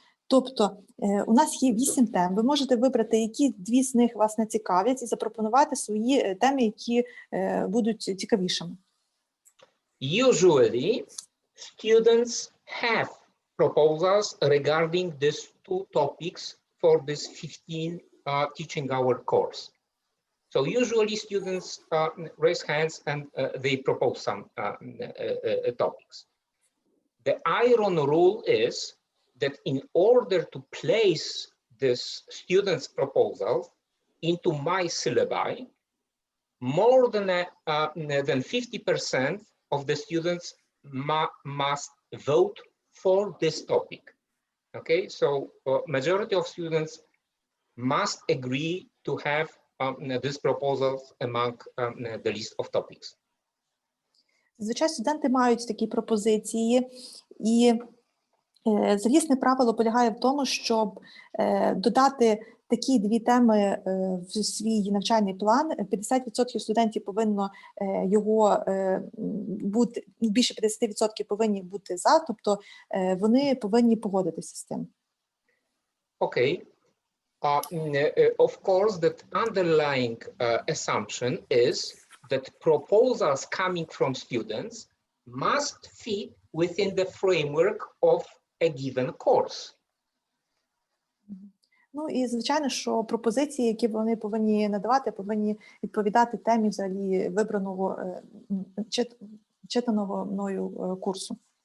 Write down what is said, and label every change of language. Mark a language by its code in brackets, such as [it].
[uk] Тобто у нас є 8 тем, ви можете вибрати, які 2 з них вас не цікавлять, і запропонувати свої теми, які будуть цікавішими. [en] Usually, students have proposals regarding these 2 topics for this 15 teaching hour course. So usually students raise hands and they propose some topics. The iron rule is that in order to place this student's proposal into my syllabi, more than 50% of the students must vote for this topic. Okay, so majority of students must agree to have these proposals among the list of topics. [uk] Звичайно, студенти мають такі пропозиції, і Залізне правило полягає в тому, щоб додати такі дві теми в свій навчальний план. 50% студентів повинно його бути, більше 50% повинні бути за, тобто вони повинні погодитися з тим. [en] Okay. Of course, that underlying assumption is that proposals coming from students must fit within the framework of a given course. [uk] Ну і звичайно, що пропозиції, які вони повинні надавати, повинні відповідати темі взагалі вибраного читаного мною курсу.